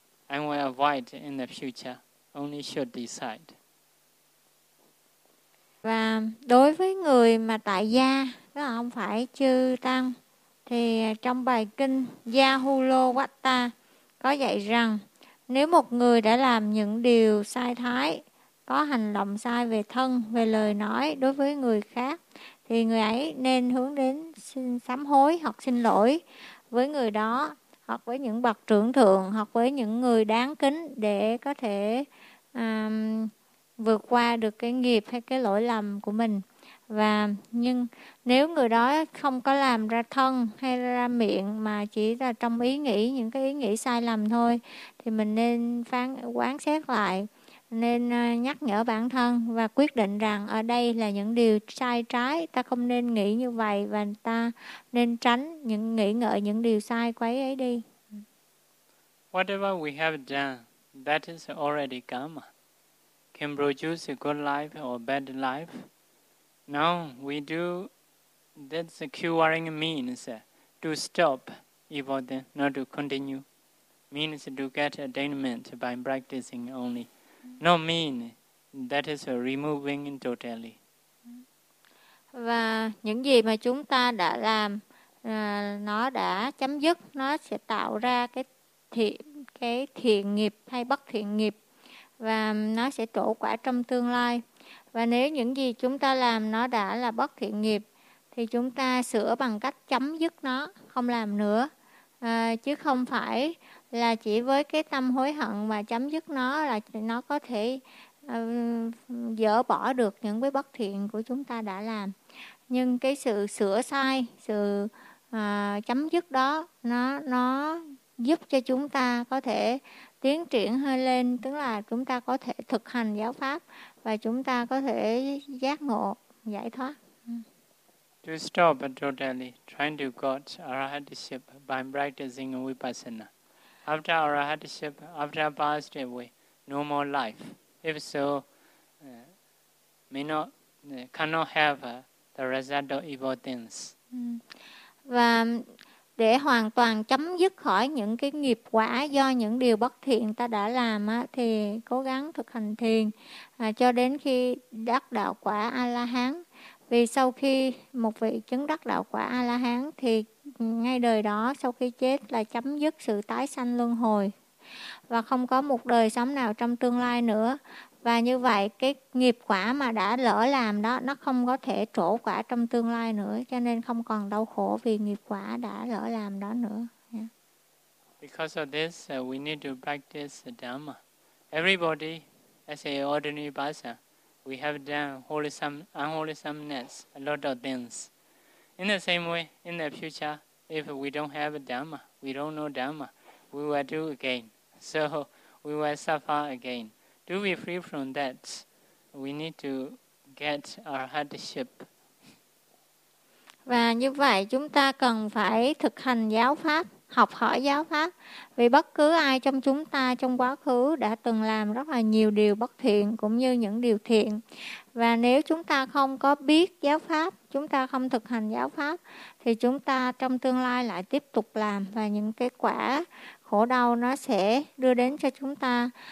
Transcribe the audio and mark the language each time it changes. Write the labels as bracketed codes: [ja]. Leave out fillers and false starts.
[en] I will avoid in the future. Only should decide. [vi] Và đối với người mà tại gia, đó không phải chư tăng, thì trong bài kinh Yahulo Watta có dạy rằng nếu một người đã làm những điều sai thái, có hành động sai về thân, về lời nói đối với người khác, thì người ấy nên hướng đến xin sám hối hoặc xin lỗi với người đó, hoặc với những bậc trưởng thượng, hoặc với những người đáng kính để có thể vượt qua được cái nghiệp hay cái lỗi lầm của mình. Và nhưng nếu người đó không có làm ra thân hay ra miệng mà chỉ là trong ý nghĩ, những cái ý nghĩ sai lầm thôi, thì mình nên phán quán xét lại, nên nhắc nhở bản thân và quyết định rằng ở đây là những điều sai trái, ta không nên nghĩ như vậy và ta nên tránh những nghĩ ngợi những điều sai quấy ấy đi. [en] Whatever we have done, that is already karma. Can produce a good life or bad life. Now we do, that's a curing means to stop evil then, not to continue. Means to get attainment by practicing only. No mean that is a removing totally. [vi] Và những gì mà chúng ta đã làm, nó đã chấm dứt, nó sẽ tạo ra cái thiện nghiệp hay bất thiện nghiệp. Và nó sẽ trổ quả trong tương lai. Và nếu những gì chúng ta làm nó đã là bất thiện nghiệp, thì chúng ta sửa bằng cách chấm dứt nó, không làm nữa. Chứ không phải là chỉ với cái tâm hối hận mà chấm dứt nó là nó có thể dỡ bỏ được những cái bất thiện của chúng ta đã làm. Nhưng cái sự sửa sai, sự chấm dứt đó, nó giúp cho chúng ta có thể tiến triển hơi lên, tức là chúng ta có thể thực hành giáo pháp và chúng ta có thể giác ngộ, giải thoát. [en] To stop totally trying to get arahatship by practicing vipassana. After arahatship, after passed away, no more life. If so, cannot have the result of evil things. [vi] Và để hoàn toàn chấm dứt khỏi những cái nghiệp quả do những điều bất thiện ta đã làm á, thì cố gắng thực hành thiền cho đến khi đắc đạo quả A-la-hán. Vì sau khi một vị chứng đắc đạo quả A-la-hán thì ngay đời đó sau khi chết là chấm dứt sự tái sanh luân hồi và không có một đời sống nào trong tương lai nữa. Và như vậy cái nghiệp quả mà đã lỡ làm đó nó không có thể trổ quả trong tương lai nữa, cho nên không còn đau khổ vì nghiệp quả đã lỡ làm đó nữa. [en] Because of this we need to practice dhamma. Everybody as an ordinary person, we have done wholesome unwholesomeness, a lot of things. In the same way, in the future, if we don't have dhamma, we don't know dhamma, we will do again, so we will suffer again. To be free from that, we need to get our hardship. [vi] Và như vậy chúng ta cần phải thực hành giáo pháp, học hỏi giáo pháp. Vì bất cứ ai trong chúng ta trong quá khứ đã từng làm rất là nhiều điều bất thiện cũng như những điều thiện. Và nếu chúng ta không có biết giáo pháp, chúng ta không thực hành giáo pháp, thì chúng ta trong tương lai lại tiếp tục làm và những cái quả khổ đau nó sẽ đưa đến cho chúng ta.